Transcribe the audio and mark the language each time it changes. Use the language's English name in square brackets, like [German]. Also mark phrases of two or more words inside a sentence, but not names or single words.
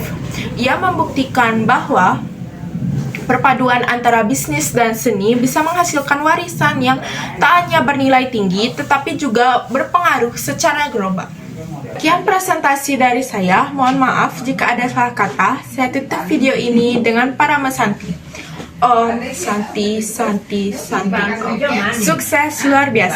[Indonesian] Ia membuktikan bahwa perpaduan antara bisnis dan seni bisa menghasilkan warisan yang tak hanya bernilai tinggi tetapi juga berpengaruh secara global. Sekian presentasi dari saya. Mohon maaf jika ada salah kata. Saya tutup video ini dengan Parama Santi. [Sanskrit] Om Santi Santi Santi. [Indonesian] Sukses luar biasa.